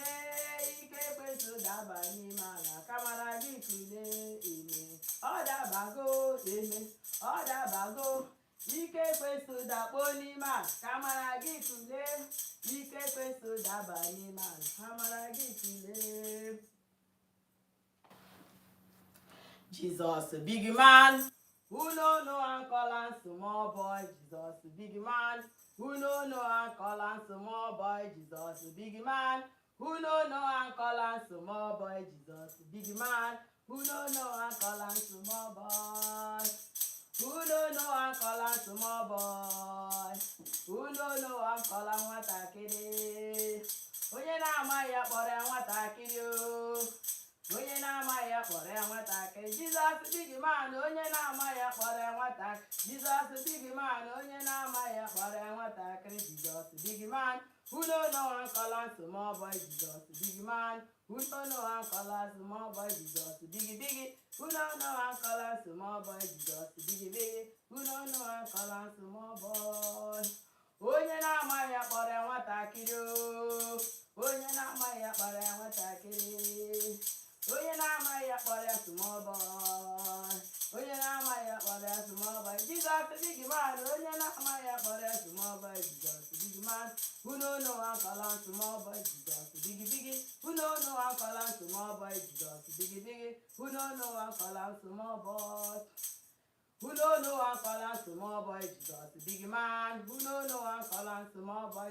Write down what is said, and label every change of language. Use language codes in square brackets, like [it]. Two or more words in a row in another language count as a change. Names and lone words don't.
[ig] Ike ekwensu daba n'ime ala, ka amara gị kule. Eme, ọ dabago, eme, ọ dabago. Ike ekwensu dakpo n'ime ala, ka amara gị kule. Ike ekwensu daba n'ime ala, ka amara gị kule. [pcm] Jesus, big man, who no and call am small boy. Jesus, big man, who no and call am small boy. Jesus, big man, who no and call am small boy. Jesus, big man, who no and call am small boy. Who no and call am small boy. Who no and call am nwatakịrị. [ig] Onye na-amaghị ya kpọrọ ya nwatakịrị o. Onye na-amaghị ya kpọrọ ya nwatakịrị. [pcm] Jesus big man, [ig] onye na-amaghị ya kpọrọ ya nwatakịrị. [pcm] Jesus big man, [ig] onye na-amaghị ya kpọrọ ya nwatakịrị. [pcm] Jesus big man, who no and call am small boy. Jesus big man, who no and call am small boy. Jesus big, who no and call am small boy. Jesus big, who no and call am small boy. [ig] Onye na-amaghị ya kpọrọ ya nwatakịrị o. Onye na-amaghị ya kpọrọ ya nwatakịrị. Onye na-amaghị ya kpọrọ ya [pcm] small boy. [ig] Onye na-amaghị ya kpọrọ ya [pcm] small boy. Jesus big man, [ig] onye na-amaghị ya kpọrọ ya [pcm] small boy. Jesus big man, who no and call am small boy. Jesus big, who no and call am small boy. Jesus big, who no and call am small boy. Who no and call am small boy. Jesus big man, who no and call am small boy.